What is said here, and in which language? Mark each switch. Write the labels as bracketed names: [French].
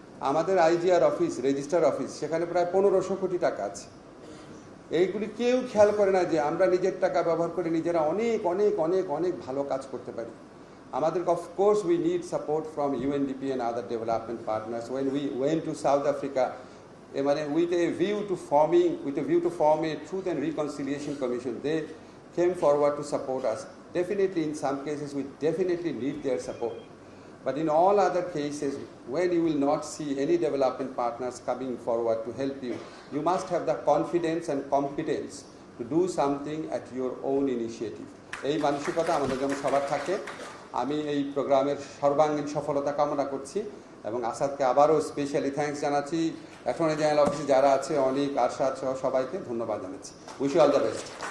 [Bangla] আমাদের IGR office, registrar office, সেখানে প্রায় 1500 কোটি টাকা আছে। এইগুলি কেউ খেয়াল করে না যে আমরা নিজের টাকা ব্যবহার করে নিজেরা অনেক অনেক অনেক অনেক ভালো কাজ করতে পারি। আমাদের [English] Of course we need support from UNDP and other development partners. When we went to South Africa, with a view to form a Truth and Reconciliation Commission, they came forward to support us. Definitely, in some cases, we definitely need their support. But in all other cases, when you will not see any development partners coming forward to help you, you must have the confidence and competence to do something at your own initiative. [Bangla] এই মানসিকতা আমাদের যেন সবার থাকে। আমি এই প্রোগ্রামের সর্বাঙ্গীন সফলতা কামনা করছি এবং আসাদকে আবারও স্পেশালি থ্যাঙ্কস জানাচ্ছি। অ্যাটর্নি জেনারেল অফিসে যারা আছে অনেক আরশাদ সহ সবাইকে ধন্যবাদ জানাচ্ছি। [English] Wish you all the best.